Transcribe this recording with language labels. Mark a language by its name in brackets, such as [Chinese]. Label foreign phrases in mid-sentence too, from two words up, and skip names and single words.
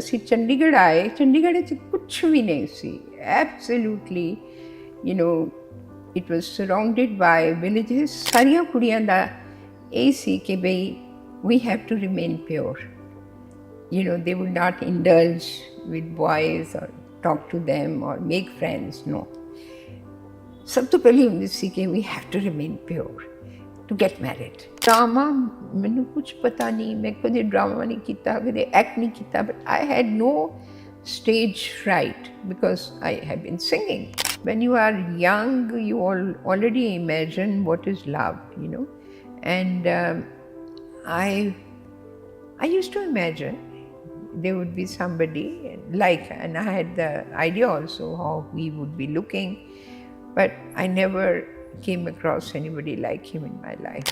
[Punjabi] ਅਸੀਂ ਚੰਡੀਗੜ੍ਹ ਆਏ, ਚੰਡੀਗੜ੍ਹ 'ਚ ਕੁਛ ਵੀ ਨਹੀਂ ਸੀ, [English] absolutely it was surrounded by villages. [Punjabi] ਸਾਰੀਆਂ ਕੁੜੀਆਂ ਦਾ ਇਹ ਸੀ ਕਿ ਬਈ [English] we have to remain pure. They would not indulge with boys or talk to them or make friends, no. [Punjabi] ਸਭ ਤੋਂ ਪਹਿਲੀ ਹੁੰਦੀ ਸੀ ਕਿ [English] we have to remain pure to get married. [Punjabi] ਡਰਾਮਾ ਮੈਨੂੰ ਕੁਛ ਪਤਾ ਨਹੀਂ, ਮੈਂ ਕਦੇ ਡਰਾਮਾ ਨਹੀਂ ਕੀਤਾ, ਕਦੇ ਐਕਟ ਨਹੀਂ ਕੀਤਾ, [English] but I had no stage fright because I have been singing. When you are young, you already imagine what is love, and I used to imagine there would be somebody like, and I had the idea also how we would be looking, but I never came across anybody like him in my life.